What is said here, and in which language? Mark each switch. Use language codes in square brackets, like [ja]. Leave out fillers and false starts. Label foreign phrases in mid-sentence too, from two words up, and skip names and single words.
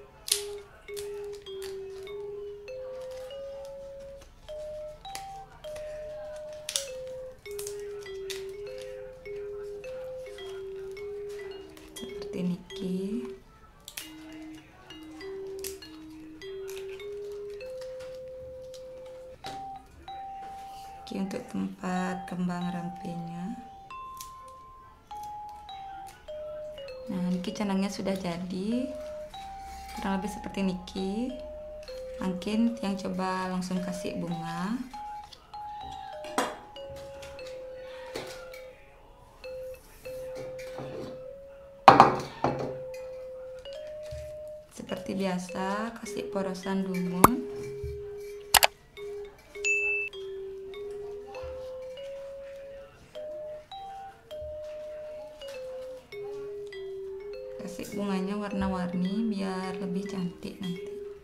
[id] Seperti niki. Oke, untuk tempat kembang rampenya. Nah, niki canangnya sudah jadi. Kurang lebih seperti niki. Mungkin yang coba langsung kasih bunga. Seperti biasa, kasih porosan dumun. Kasih bunganya warna-warni biar lebih cantik nanti.